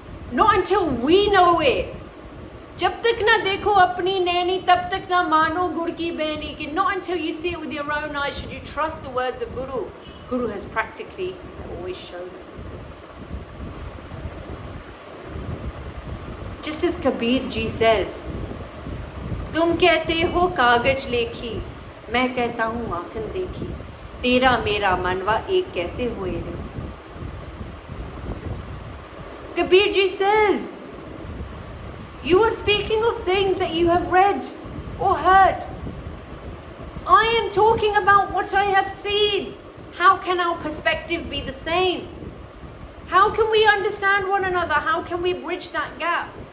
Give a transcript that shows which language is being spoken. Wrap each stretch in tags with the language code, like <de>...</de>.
<en>Not until we know it.</en> <hi>जब तक ना देखो अपनी नैनी तब तक ना मानो गुड़ की बहनी</hi> <en>कि not until you see it with your own eyes should you trust the words of Guru. Guru has practically always shown us. Just as Kabir Ji says,</en> <hi>तुम कहते हो कागज लेखी, मैं कहता हूँ आँखन देखी, तेरा मेरा मनवा एक कैसे हुए रे.</hi> <en>Kabir Ji says, you are speaking of things that you have read or heard. I am talking about what I have seen. How can our perspective be the same? How can we understand one another? How can we bridge that gap?</en>